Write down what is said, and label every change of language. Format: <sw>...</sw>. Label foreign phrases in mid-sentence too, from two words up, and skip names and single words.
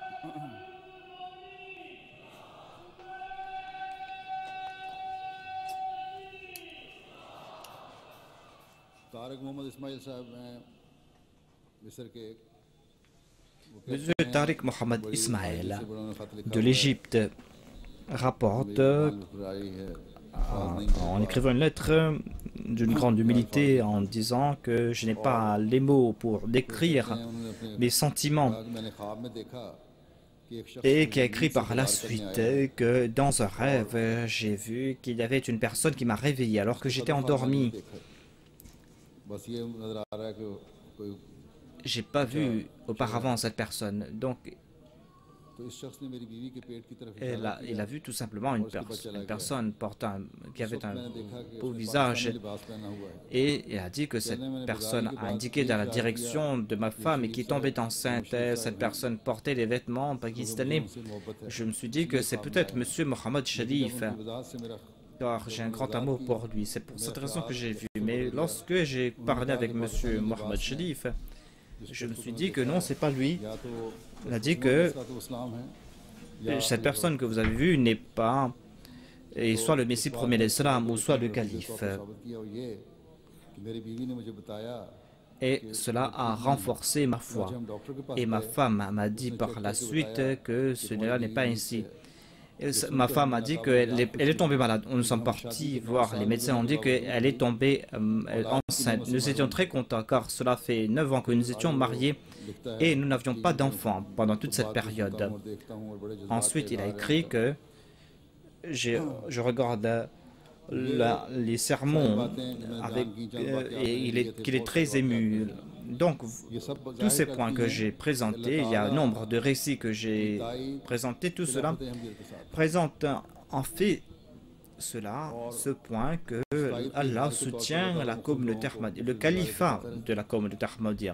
<ur>طارق محمد اسماعیل صاحب ہیں مصر کے</ur> <fr>Monsieur Tariq Mohamed Ismail</fr> <ur>سے بڑا خط لکھا</ur> <fr>de l'Égypte rapporte en écrivant une lettre d'une grande humilité en disant que je n'ai pas les mots pour décrire mes sentiments</fr> <ur>میں نے خواب میں دیکھا کہ ایک شخص</ur> <fr>et qui a écrit par la suite que dans un rêve j'ai vu qu'il y avait une personne qui m'a réveillé alors que j'étais endormi.</fr> <ur>بس یہ نظر آ رہا ہے کہ کوئی</ur> <fr>J'ai pas vu auparavant cette personne, donc</fr> <ur>تو اس شخص نے میری بیوی کے پیٹ کی طرف</ur> <fr>il a vu tout simplement une personne qui avait un beau visage</fr> <ur>لباس پہنا ہوا ہے</ur> <fr>et il a dit que cette personne a indiqué dans la direction de ma femme et qui tombait enceinte. Cette personne portait des vêtements pakistanais. Je me suis dit que c'est peut-être Monsieur Mohamed Sharif,</fr> <ur>وجہ سے میرا</ur> <fr>car j'ai un grand amour pour lui. C'est pour cette raison que j'ai vu. Mais lorsque j'ai parlé avec Monsieur Mohamed Sharif, je me suis dit que non, c'est pas lui.</fr> <ur>یا تو</ur> <fr>Il a dit que</fr> <ur>اس کا تو اسلام ہے</ur> <fr>cette personne que vous avez vue n'est pas et soit le Messie premier l'Islam ou soit le calife.</fr> <ur>ثابت کیا اور یہ کہ میری بیوی نے مجھے بتایا</ur> <fr>Et cela a renforcé ma foi.</fr> <ur>ہم ڈاکٹر کے پاس</ur> <fr>Et ma femme m'a dit par la suite que cela n'est pas ainsi. Ma femme a dit qu'elle est tombée malade. Nous sommes partis voir les médecins, ont dit qu'elle est tombée enceinte. Nous étions très contents car cela fait 9 ans que nous étions mariés et nous n'avions pas d'enfants pendant toute cette période.</fr> <ur>دیکھتا ہوں اور بڑے جذبات</ur> <fr>Ensuite, il a écrit que je regarde les sermons avec, et qu'il est très ému. Donc, tous ces points que j'ai présentés, il y a un nombre de récits que j'ai présentés, tout cela présente en fait ce point que Allah soutient la communauté Ahmadiyya, le califat de la communauté Ahmadiyya.</fr>